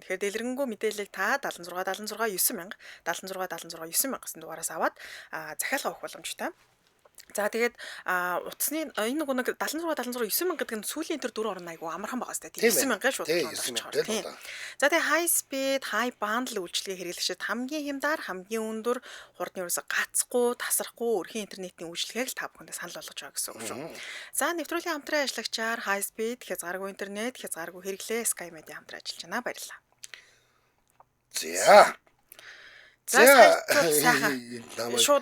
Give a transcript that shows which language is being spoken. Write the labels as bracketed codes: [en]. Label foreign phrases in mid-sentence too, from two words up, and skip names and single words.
[mn] Тэгэхээр дэлгэрэнгүй мэдээллийг та 76 96 9000 76 76 9000 гэсэн дугаараас аваад захиалга авах боломжтой. За тэгээд утасны энэ нэг 76 76 9000 гэдэг нь сүүлийн тэр дөрөв орн айгу амархан байгаа сте. 9000 шууд болчихоор. За тэгээд [en] high speed, high bundle [mn] үйлчилгээ хэрэглэгчид хамгийн хямдар, хамгийн өндөр хурдны ерөөсө гацхгүй, тасрахгүй өрхийн интернетийн үйлчилгээг л та бүхэндээ санал болгож байгаа гэсэн үг шүү. За нэвтрүүлгийн хамтран ажиллагчаар [en] high speed, [mn] хязгааргүй интернет, хязгааргүй хэрэглээ Sky Media хамтран ажиллаж байна. Баярлалаа. За шууд